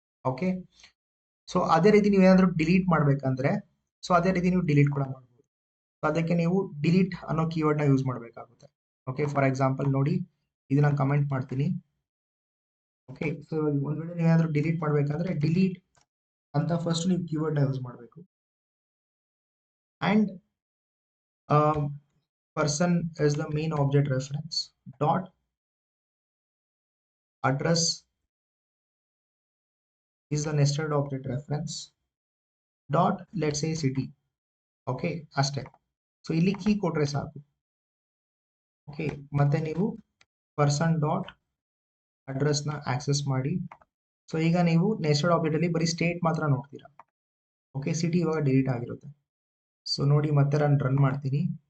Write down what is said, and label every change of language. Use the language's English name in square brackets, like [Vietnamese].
[Kannada] Okay, so ಅದೇ ರೀತಿ ನೀವು ಏನಾದರೂ ಡಿಲೀಟ್ ಮಾಡ್ಬೇಕಂದ್ರೆ, ಸೊ ಅದೇ ರೀತಿ ನೀವು ಡಿಲೀಟ್ ಕೂಡ ಮಾಡ್ಬೋದು. ಸೊ ಅದಕ್ಕೆ ನೀವು ಡಿಲೀಟ್ ಅನ್ನೋ ಕೀವರ್ಡ್ ನ ಯೂಸ್ ಮಾಡಬೇಕಾಗುತ್ತೆ. ಓಕೆ, ಫಾರ್ ಎಕ್ಸಾಂಪಲ್ ನೋಡಿ, ಇದನ್ನ ಕಮೆಂಟ್ ಮಾಡ್ತೀನಿ. ಓಕೆ, ಸೊ ಒಂದ್ ವೇಳೆ ನೀವು ಏನಾದರೂ ಡಿಲೀಟ್ ಮಾಡ್ಬೇಕಂದ್ರೆ ಡಿಲೀಟ್ ಅಂತ ಫಸ್ಟ್ ನೀವು ಕೀವರ್ಡ್ ನ ಯೂಸ್ ಮಾಡಬೇಕು. [English] And person is the main object reference dot address is the nested object reference dot let's say city. [Kannada] Okay, ಅಷ್ಟೇ. ಸೊ ಇಲ್ಲಿ ಕೀ ಕೊಟ್ರೆ ಸಾಕು. ಓಕೆ, ಮತ್ತೆ ನೀವು ಪರ್ಸನ್ ಡಾಟ್ ಅಡ್ರೆಸ್ ನ ಆಕ್ಸೆಸ್ ಮಾಡಿ. ಸೊ ಈಗ ನೀವು ನೆಸ್ಟೆಡ್ ಆಬ್ಜೆಕ್ಟ್ ಅಲ್ಲಿ ಬರೀ ಸ್ಟೇಟ್ ಮಾತ್ರ ನೋಡ್ತೀರಾ. ಓಕೆ, ಸಿಟಿ ಇವಾಗ ಡಿಲೀಟ್ ಆಗಿರುತ್ತೆ. ಸೊ ನೋಡಿ, ಮತ್ತೆ ನಾನು ರನ್ ಮಾಡ್ತೀನಿ.